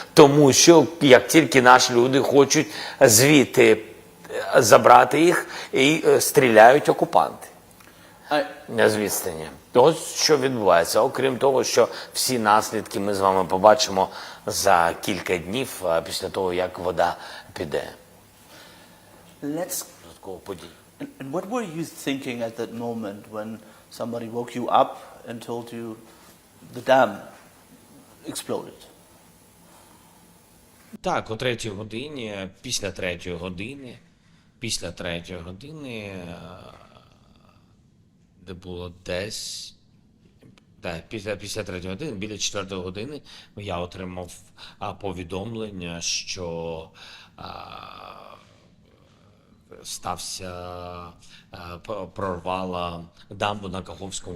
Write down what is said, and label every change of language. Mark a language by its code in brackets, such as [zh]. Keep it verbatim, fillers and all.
[uk] Тому що, як тільки наші люди хочуть звідти забрати їх, і стріляють окупанти. Не з відстані. Ось що відбувається. Окрім того, що всі наслідки ми з вами побачимо за кілька днів після того, як вода піде. [en] Let's... And what were you thinking at that moment when somebody woke you up and told you the dam exploded? [uk] Так, о третій годині, після третьої години, після третьої години... де було десь, Так, після після третьої години, біля четвертої години, я отримав а, повідомлення, що а, стався е, п- прорвала дамбу на Каховському